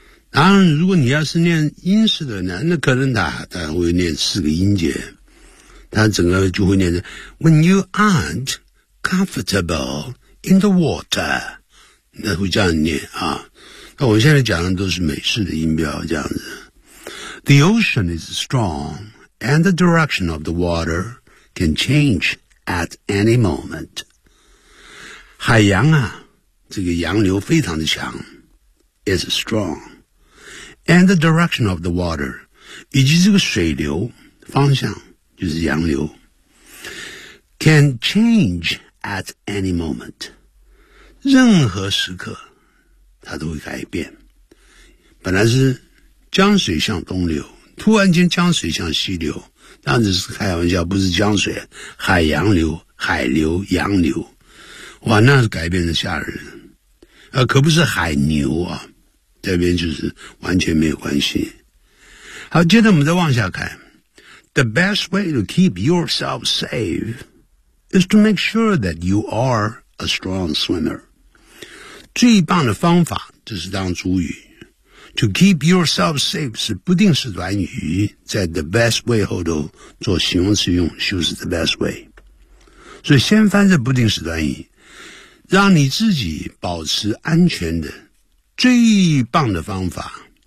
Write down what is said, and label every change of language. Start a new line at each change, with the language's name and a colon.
Chinese: 当然如果你要是念英式的呢，那可能它会念四个音节，他整个就会念着
English: When you aren't comfortable in the water，
Chinese: 那会这样念啊。那我们现在讲的都是美式的音标这样子。
English: The ocean is strong and the direction of the water can change at any moment。
Chinese: 海洋啊，这个洋流非常的强，
English: is strong and the direction of the water，
Chinese: 以及这个水流方向就是洋流，
English: can change at any moment，
Chinese: 任何时刻它都会改变。本来是江水向东流，突然间江水向西流，那只是开玩笑，不是江水，海洋流，海流，洋流，哇，那是改变的吓人，可不是海牛啊，这边就是完全没有关系。好，接着我们再往下看。
English: The best way to keep yourself safe is to make sure that you are a strong swimmer.
Chinese: 最棒的方法，这是当主语。
English: To keep yourself safe
Chinese: 是不定式短语，在
English: the best way
Chinese: 后头做形容词用，就是 the best way。所以先翻这不定式短语，让你自己保持安全的最棒的方法。